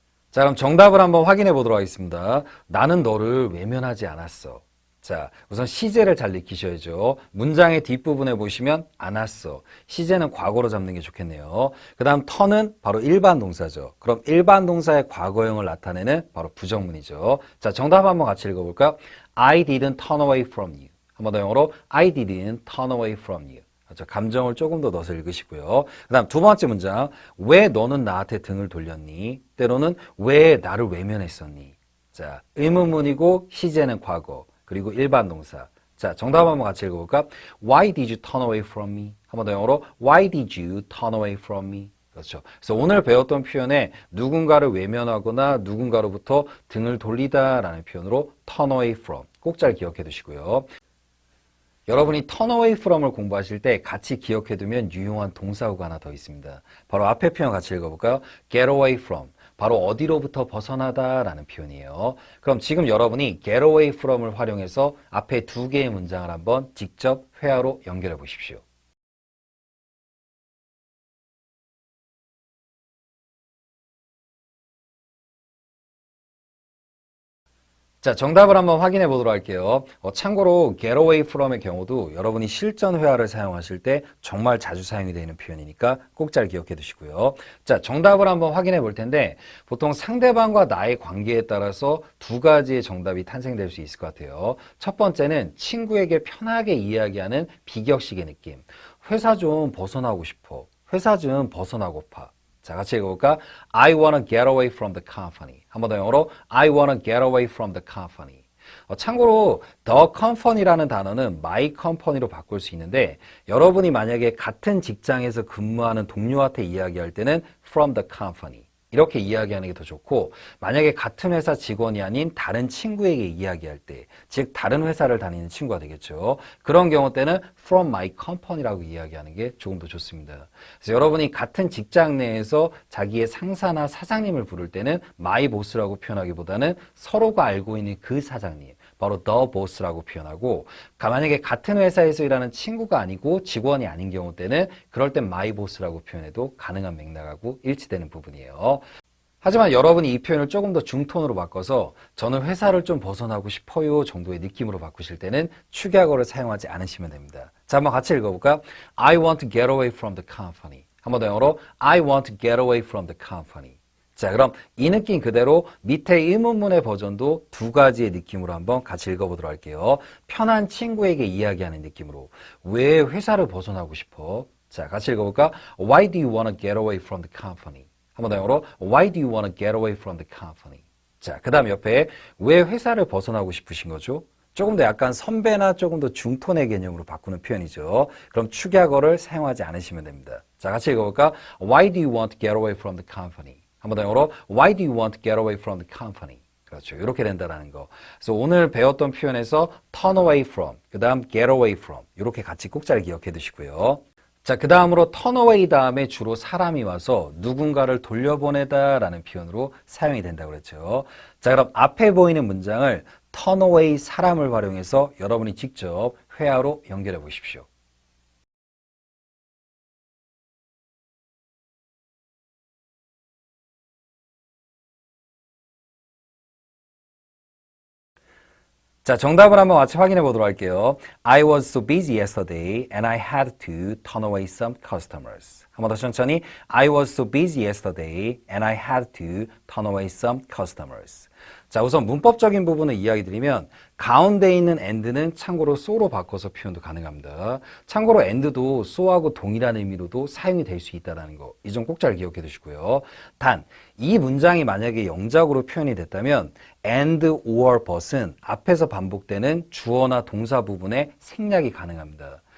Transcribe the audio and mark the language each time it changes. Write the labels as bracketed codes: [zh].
[ko] 자, 그럼 정답을 한번 확인해 보도록 하겠습니다. 나는 너를 외면하지 않았어. 자, 우선 시제를 잘 익히셔야죠. 문장의 뒷부분에 보시면 않았어. 시제는 과거로 잡는 게 좋겠네요. 그 다음 턴은 바로 일반 동사죠. 그럼 일반 동사의 과거형을 나타내는 바로 부정문이죠. 자, 정답 한번 같이 읽어볼까요? [en] I didn't turn away from you. [ko] 한 번 더 영어로 [en] I didn't turn away from you. [ko] 그렇죠? 감정을 조금 더 넣어서 읽으시고요. 그 다음 두 번째 문장. 왜 너는 나한테 등을 돌렸니? 때로는 왜 나를 외면했었니? 자, 의문문이고 시제는 과거. 그리고 일반 동사. 자, 정답 한번 같이 읽어볼까? [en] Why did you turn away from me? [ko] 한 번 더 영어로 [en] Why did you turn away from me? [ko] 그렇죠. 그래서 오늘 배웠던 표현에 누군가를 외면하거나 누군가로부터 등을 돌리다라는 표현으로 turn away from. 꼭 잘 기억해 두시고요. 여러분이 turn away from을 공부하실 때 같이 기억해 두면 유용한 동사구가 하나 더 있습니다. 바로 앞에 표현 같이 읽어볼까요? [en] get away from. [ko] 바로 어디로부터 벗어나다라는 표현이에요. 그럼 지금 여러분이 get away from을 활용해서 앞에 두 개의 문장을 한번 직접 회화로 연결해 보십시오. 자, 정답을 한번 확인해 보도록 할게요. 참고로 get away from의 경우도 여러분이 실전 회화를 사용하실 때 정말 자주 사용이 되는 표현이니까 꼭 잘 기억해 두시고요. 자, 정답을 한번 확인해 볼 텐데 보통 상대방과 나의 관계에 따라서 두 가지의 정답이 탄생될 수 있을 것 같아요. 첫 번째는 친구에게 편하게 이야기하는 비격식의 느낌. 회사 좀 벗어나고 싶어. 회사 좀 벗어나고파. 자, 같이 읽어볼까? [en] I wanna get away from the company. [ko] 한 번 더 영어로 [en] I wanna get away from the company. [ko] 참고로 the company라는 단어는 my company로 바꿀 수 있는데 여러분이 만약에 같은 직장에서 근무하는 동료한테 이야기할 때는 from the company. 이렇게 이야기하는 게 더 좋고 만약에 같은 회사 직원이 아닌 다른 친구에게 이야기할 때, 즉 다른 회사를 다니는 친구가 되겠죠. 그런 경우 때는 from my company라고 이야기하는 게 조금 더 좋습니다. 그래서 여러분이 같은 직장 내에서 자기의 상사나 사장님을 부를 때는 my boss라고 표현하기보다는 서로가 알고 있는 그 사장님, 바로 the boss라고 표현하고 만약에 같은 회사에서 일하는 친구가 아니고 직원이 아닌 경우 때는 그럴 땐 my boss라고 표현해도 가능한 맥락하고 일치되는 부분이에요. 하지만 여러분이 이 표현을 조금 더 중톤으로 바꿔서 저는 회사를 좀 벗어나고 싶어요 정도의 느낌으로 바꾸실 때는 축약어를 사용하지 않으시면 됩니다. 자, 한번 같이 읽어볼까? [en] I want to get away from the company. [ko] 한 번 더 영어로 [en] I want to get away from the company. [ko] 자, 그럼 이 느낌 그대로 밑에 의문문의 버전도 두 가지의 느낌으로 한번 같이 읽어보도록 할게요. 편한 친구에게 이야기하는 느낌으로. 왜 회사를 벗어나고 싶어? 자, 같이 읽어볼까? [en] Why do you want to get away from the company? [ko] 한 번 더 영어로 [en] Why do you want to get away from the company? [ko] 자, 그 다음 옆에 왜 회사를 벗어나고 싶으신 거죠? 조금 더 약간 선배나 조금 더 중톤의 개념으로 바꾸는 표현이죠. 그럼 축약어를 사용하지 않으시면 됩니다. 자, 같이 읽어볼까? [en] Why do you want to get away from the company? [ko] 한번 더 영어로 [en] Why do you want to get away from the company? [ko] 그렇죠. 이렇게 된다라는 거. 그래서 오늘 배웠던 표현에서 turn away from, 그 다음 get away from 이렇게 같이 꼭 잘 기억해 두시고요. 자, 그 다음으로 turn away 다음에 주로 사람이 와서 누군가를 돌려보내다 라는 표현으로 사용이 된다고 그랬죠. 자, 그럼 앞에 보이는 문장을 turn away 사람을 활용해서 여러분이 직접 회화로 연결해 보십시오. 자, 정답을 한번 같이 확인해 보도록 할게요. [en] I was so busy yesterday and I had to turn away some customers. [ko] 한번 더 천천히. [en] I was so busy yesterday and I had to turn away some customers. [ko] 자, 우선 문법적인 부분을 이야기 드리면 가운데 있는 and는 참고로 so로 바꿔서 표현도 가능합니다. 참고로 and도 so하고 동일한 의미로도 사용이 될 수 있다는 거. 이 점 꼭 잘 기억해 두시고요. 단, 이 문장이 만약에 영작으로 표현이 됐다면 and or but은 앞에서 반복되는 주어나 동사 부분에 생략이 가능합니다.